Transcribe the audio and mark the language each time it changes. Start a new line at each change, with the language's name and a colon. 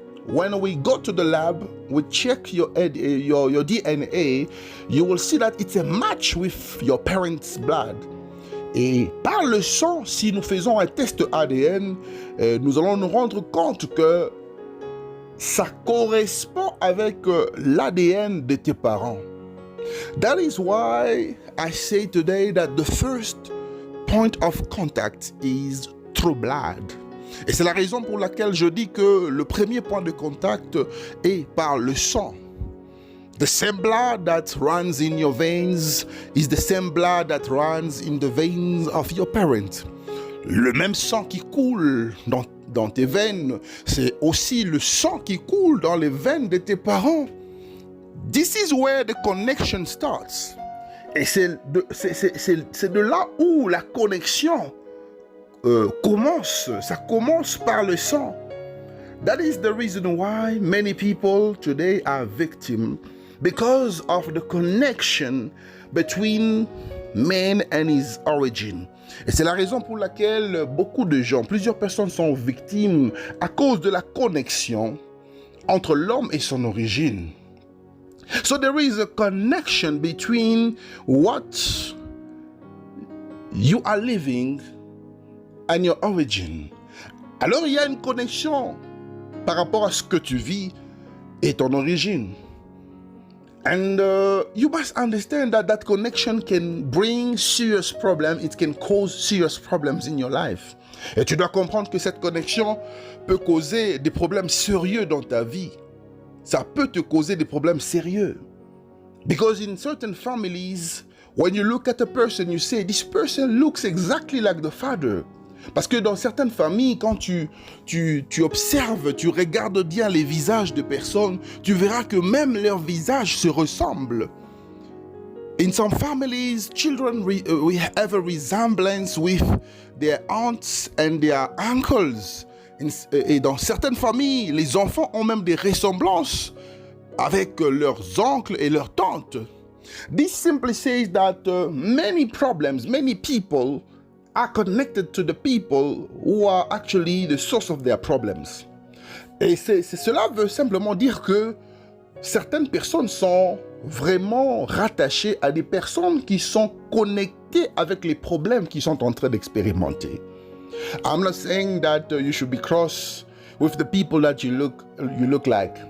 English: when we go to the lab, we check your DNA, you will see that it's a match with your parents' blood.
French: Et par le sang, si nous faisons un test ADN, nous allons nous rendre compte que ça correspond avec l'ADN de tes parents.
English: That is why I say today that the first point of contact is through blood.
French: Et c'est la raison pour laquelle je dis que le premier point de contact est par le sang.
English: The same blood that runs in your veins is the same blood that runs in the veins of your parents.
French: Le même sang qui coule dans tes veines, c'est aussi le sang qui coule dans les veines de tes parents.
English: This is where the connection starts.
French: Et c'est de là où la connexion commence. Ça commence par le sang.
English: That is the reason why many people today are victims, because of the connection between man and his origin.
French: Et c'est la raison pour laquelle beaucoup de gens, plusieurs personnes sont victimes à cause de la connexion entre l'homme et son origine.
English: So there is a connection between what you are living and your origin.
French: Alors il y a une connexion par rapport à ce que tu vis et ton origine.
English: And you must understand that that connection can bring serious problems. It can cause serious problems in your life.
French: Et tu dois comprendre que cette connexion peut causer des problèmes sérieux dans ta vie. Ça peut te causer des problèmes sérieux.
English: Because in certain families, when you look at a person, you say, this person looks exactly like the father.
French: Parce que dans certaines familles, quand tu observes, tu regardes bien les visages de personnes, tu verras que même leurs visages se ressemblent.
English: In some families, children we have a resemblance with their aunts and their uncles.
French: Et dans certaines familles, les enfants ont même des ressemblances avec leurs oncles et leurs tantes.
English: This simply says that many problems, many people are connected to the people who are actually the source of their problems.
French: Et cela veut simplement dire que certaines personnes sont vraiment rattachées à des personnes qui sont connectées avec les problèmes qu'ils sont en train d'expérimenter.
English: I'm not saying that you should be cross with the people that you look like.